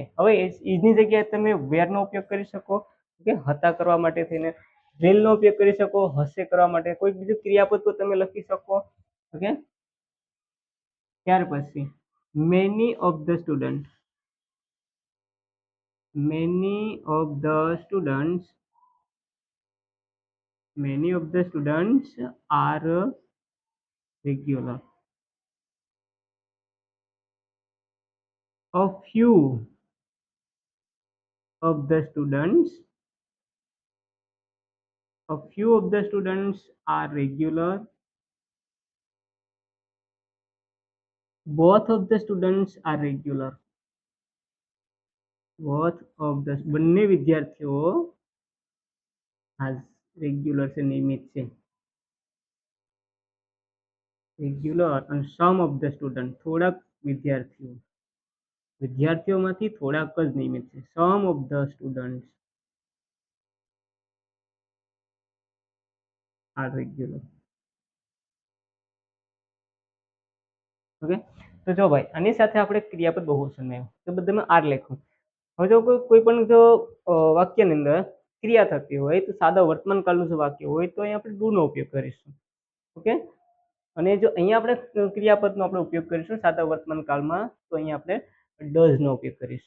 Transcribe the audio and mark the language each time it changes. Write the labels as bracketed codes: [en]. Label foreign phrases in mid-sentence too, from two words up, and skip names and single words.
[gu] હવે ઇઝની જગ્યાએ તમે વેર નો ઉપયોગ કરી શકો. ઓકે, હતા કરવા માટે થઈને વિલ નો ઉપયોગ કરી શકો. હશે કરવા માટે કોઈ બીજું ક્રિયાપદ તમે લખી શકો. ઓકે, ત્યાર પછી [en] many of the student. many of the students are regular. A few of the students are regular. Both of the students are regular. both of the [gu] બંને વિદ્યાર્થીઓ [en] has regular [gu] છે નિયમિત છે. [en] regular and some of the student [gu] થોડાક વિદ્યાર્થીઓમાંથી થોડાક જ નિયમિત છે. [en] some of the students are regular. [gu] ઓકે, તો જો ભાઈ આની સાથે આપણે ક્રિયાપદ બહુવચનમાં આવ્યું તો બધામાં આર લખ્યું. હવે જો કોઈ પણ જો વાક્યની અંદર ક્રિયા થતી હોય તો સાદા વર્તમાન કાળનું જો વાક્ય હોય તો અહીંયા આપણે ડુ નો ઉપયોગ કરીશું. ઓકે, અને જો અહીંયા આપણે ક્રિયાપદનો આપણે ઉપયોગ કરીશું સાદા વર્તમાન કાળમાં તો અહીંયા આપણે ડઝ નો ઉપયોગ કરીશું.